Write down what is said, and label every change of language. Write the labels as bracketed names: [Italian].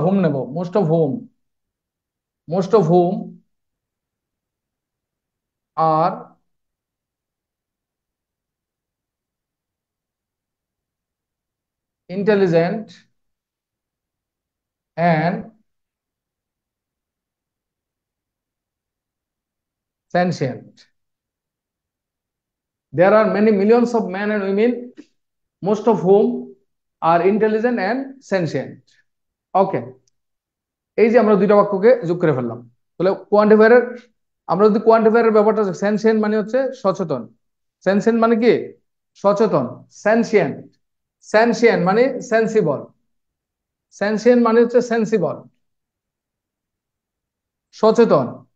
[English] হোম নেব, most of whom, most of whom are intelligent and sentient. There are many millions of men and women, most of whom are intelligent and sentient. [Bangla] ওকে, এই যে আমরা দুইটা বাক্যকে যোগ করে ফেললাম। তাহলে কোয়ান্টিফায়ারের, আমরা যদি কোয়ান্টিফায়ারের ব্যাপারটা, সেনসিয়েন্ট মানে হচ্ছে সচেতন, সেনসিয়েন্ট মানে কি সচেতন, সেনসিয়েন্ট, সেনসিয়েন্ট মানে সেন্সিবল, সেনসিয়েন্ট মানে হচ্ছে সেন্সিবল, সচেতন।